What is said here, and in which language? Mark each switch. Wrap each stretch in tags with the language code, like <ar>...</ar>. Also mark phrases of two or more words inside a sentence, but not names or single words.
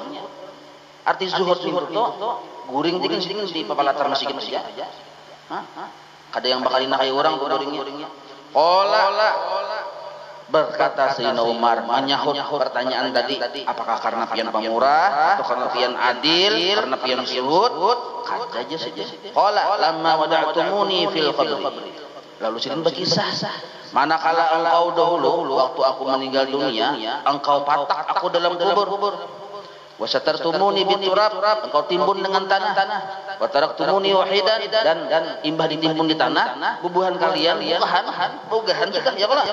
<bjn>Arti zuhud itu guring di papalatar masjid aja. Kada yang bakal nakai orang guringnya. Qala berkata Sayyidina Umar menyahut pertanyaan tadi, apakah karena pian pemurah atau karena pian adil, karena pian zuhud? Kata aja saja.</bjn> <ar>قال لما وضعتموني في القبر.</ar> <bjn>Lalu Sidin berkisah, manakala engkau dahulu waktu aku meninggal dunia, engkau patak aku dalam kubur.</bjn> <ar>وسترتموني بالتراب,</ar> <bjn>engkau timbun dengan tanah.</bjn> <ar>وتركتموني وحيدا,</ar> <bjn>dan imbah ditimbun di tanah, bubuhan kalian bogahan sudah ya kala.</bjn>